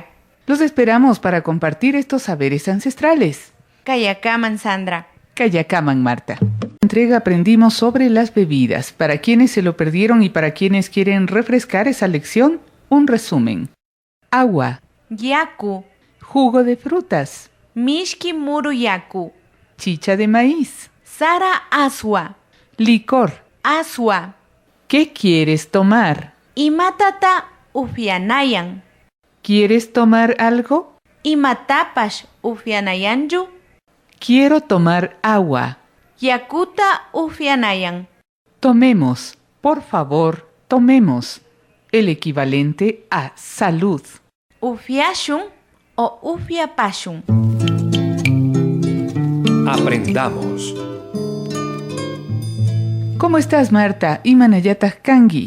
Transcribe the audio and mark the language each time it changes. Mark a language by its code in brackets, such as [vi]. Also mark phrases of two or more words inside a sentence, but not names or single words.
[es] Los esperamos para compartir estos saberes ancestrales. [qu] Kayakaman, Sandra. Kayakaman, Marta. [es] En la entrega aprendimos sobre las bebidas. Para quienes se lo perdieron y para quienes quieren refrescar esa lección, un resumen. Agua. [qu] Yaku. [es] Jugo de frutas. [qu] Mishki muru yaku. [es] Chicha de maíz. [qu] Sara aswa. [es] Licor. [qu] Aswa. [es] ¿Qué quieres tomar? [qu] Imatata ufianayan. [es] ¿Quieres tomar algo? [qu] Imatapash ufianayanyu. [es] Quiero tomar agua. [qu] Yakuta ufianayan. [es] Tomemos, por favor, tomemos. El equivalente a salud. [qu] Ufiashun o ufiapashun. [es] Aprendamos. ¿Cómo estás, Marta? [qu] Imanayata Kangi.